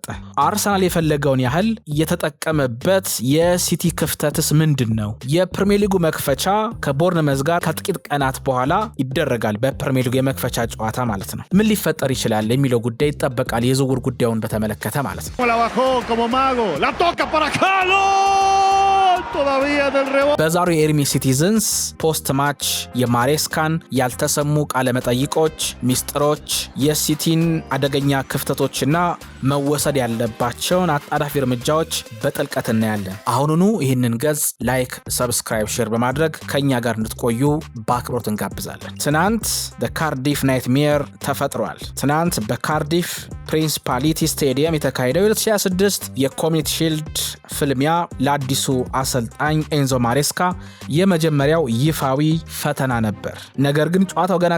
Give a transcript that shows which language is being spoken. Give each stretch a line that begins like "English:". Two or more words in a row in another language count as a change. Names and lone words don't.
Amharic: አርሰናል የፈለገውን ያህል የተጠቀመበት የሲቲ ክፍተትስ ምንድነው? የፕሪሚየር ሊጉ መክፈቻ ከቦርንመዝ ጋር ከጥቂት ቀናት በኋላ ይደረጋል። በፕሪሚየር ሊጉ የመክፈቻ ጨዋታ ማለት ነው። ምን ሊፈጠር ይችላል የሚለው ጉዳይ ይጠበቃል። የዝውውር ጉዳዩን በተመለከተ ማለት ነው።
Spanish: como mago, la toca para Carlos, todavía del rebote.
Amharic: በዛሬው የኤርሚ ሲቲዘንስ ፖስት ማች የማሬስካን ያልተሰሙ ቃለ መጠይቆች፣ ሚስጥሮች፣ የሲቲን አደገኛ ክፍተቶችና መወሰድ ያለባቸውን አጣዳፊ እርምጃዎች በጥልቀት እናያለን። አሁኑኑ ይህንን ገጽ
English: like, subscribe, share
Amharic: በማድረግ ከኛ ጋር እንድትቆዩ በአክብሮት እንጋብዛለን። ትናንት በካርዲፍ ናይትሜር ተፈጥሯል። ትናንት በካርዲፍ ፕሪንሲፓሊቲ ስቴዲየም የተካሄደው 2026 የኮሚኒቲ ሺልድ ፍልሚያ ለአዲሱ አሰልጣኝ ኤንዞ ማሬስካ የመጀመሪያው ይፋዊ ፈተና ነበር። ነገር ግን ጨዋታው ገና